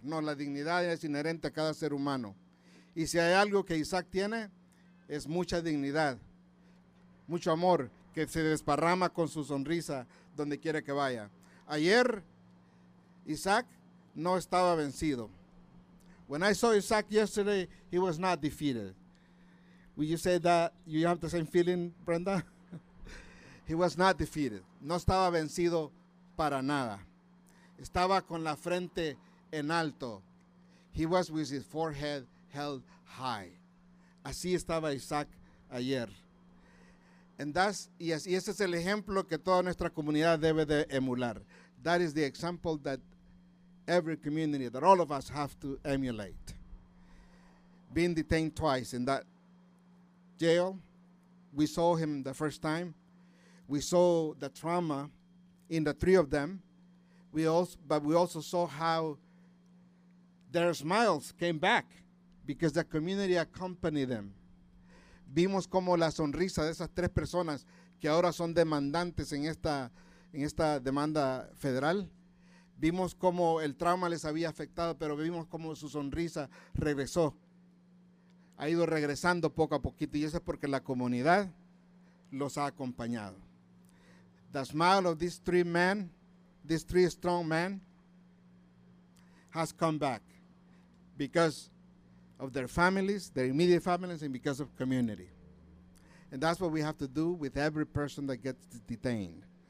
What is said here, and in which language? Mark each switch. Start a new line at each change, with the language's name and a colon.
Spanish: No, la dignidad es inherente a cada ser humano. Y si hay algo que Isaac tiene, es mucha dignidad, mucho amor, que se desparrama con su sonrisa donde quiera que vaya. Ayer, Isaac no estaba vencido.
English: When I saw Isaac yesterday, he was not defeated. Will you say that you have the same feeling, Brenda? He was not defeated.
Spanish: No estaba vencido para nada. Estaba con la frente en alto.
English: He was with his forehead held high.
Spanish: Así estaba Isaac ayer. Y ese es el ejemplo que toda nuestra comunidad debe de emular.
English: That is the example that every community, that all of us have to emulate. Being detained twice in that jail, we saw him the first time. We saw the trauma in the three of them. But we also saw how their smiles came back because the community accompanied them.
Spanish: Vimos como la sonrisa de esas tres personas que ahora son demandantes en esta demanda federal. Vimos cómo el trauma les había afectado, pero vimos cómo su sonrisa regresó. Ha ido regresando poco a poquito, y eso es porque la comunidad los ha acompañado.
English: The smile of these three strong men, has come back because of their families, their immediate families, and because of community. And that's what we have to do with every person that gets detained.